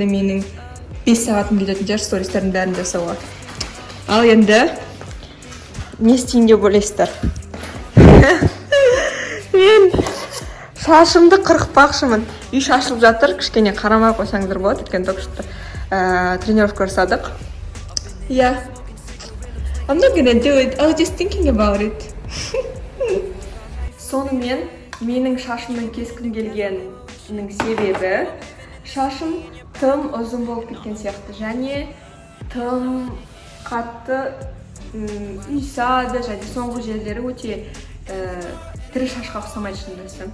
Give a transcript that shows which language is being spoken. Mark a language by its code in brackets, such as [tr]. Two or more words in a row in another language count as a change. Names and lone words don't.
[kk] Менің 5 сағатым кететін жер стористардың бәрін жасауға. Ал енді не істейін деп ойлайсыздар? Мен шашымды қырықпақшымын. Үй шашылып жатыр, кішкене қарамай қойсаңыздар болады, өткен топшықты тренировка жасадық. [en] Yeah. I'm not gonna do it. I was just thinking about it. [kk] Сонымен менің шашымның кескім келгенінің себебі шашым тым ұзын болып кеткен сияқты және тым қатты үйсады және соңғы жерлері өте тірі шашқа ұқсамайды шынымды айтсам.